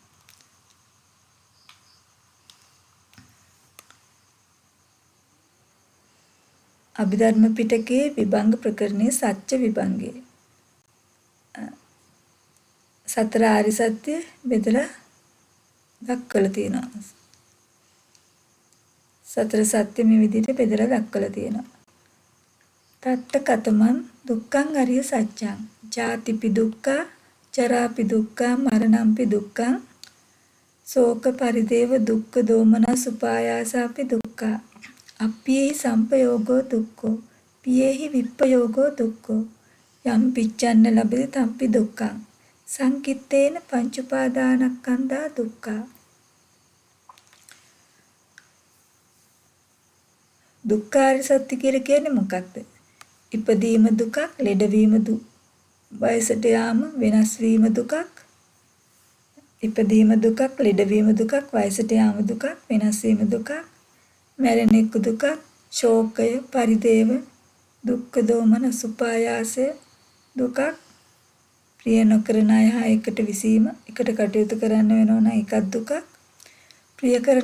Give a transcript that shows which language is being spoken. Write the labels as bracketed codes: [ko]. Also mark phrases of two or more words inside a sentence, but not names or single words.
[si] අභිධර්ම පිටකයේ විභංග ප්‍රකරණයේ සත්‍ය විභංගයේ සතර ආරි සත්‍ය බෙදලා දක්වලා තියෙනවා. සතර සත්‍ය මේ විදිහට බෙදලා දක්වලා තියෙනවා. [pi] තත්ත කතමං දුක්ඛං අරිය සත්‍යං ජාතිපි දුක්ඛ ජරාපි දුක්ඛ මරණම්පි දුක්ඛං ශෝක පරිදේව දුක්ඛ දෝමනස් උපායාසාපි දුක්ඛ අප්පියේහි සම්පයෝගෝ දුක්ඛෝ පියේහි විප්පයෝගෝ දුක්ඛෝ යම් පිච්ඡන්න ලබති තම්පි දුක්ඛං සංකිත්තේන පංච උපාදානස්කන්ධා දුක්ඛ දුක්ඛාරි සත්‍ය [si] කියලා කියන්නේ මොකක්ද? ඉපදීම දුකක්, ලෙඩවීම දුක්, වයසට යාම වෙනස් වීම දුකක්, ඉපදීම දුකක්, ලෙඩවීම දුකක්, වයසට යාම දුකක්, වෙනස් වීම දුකක්, මරණ එක්ක දුකක්, ශෝකය, පරිදේව, දුක්ඛ දෝමනස් උපායාසය දුකක්, ප්‍රිය නොකරන අය හා එකට විසීම, එකට කටයුතු කරන්න වෙනවා නම් ඒකත් දුකක්, ප්‍රිය